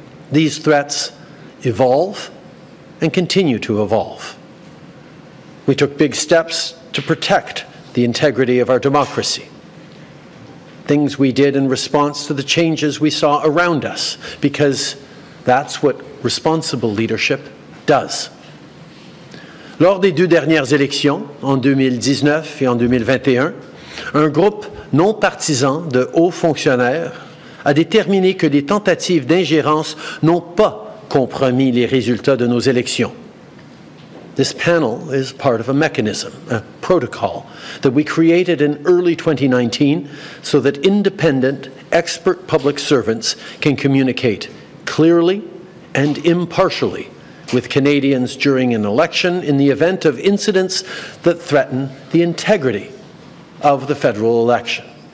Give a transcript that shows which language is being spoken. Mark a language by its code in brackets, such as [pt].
[en] These threats evolve and continue to evolve. We took big steps to protect the integrity of our democracy. Things we did in response to the changes we saw around us, because that's what responsible leadership does. [fr] Lors des deux dernières élections, en 2019 et en 2021, un groupe non partisan de hauts fonctionnaires a déterminé que les tentatives d'ingérence n'ont pas compromis les résultats de nos élections. [en] This panel is part of a mechanism, a protocol, that we created in early 2019 so that independent, expert public servants can communicate clearly and impartially with Canadians during an election in the event of incidents that threaten the integrity of the federal election.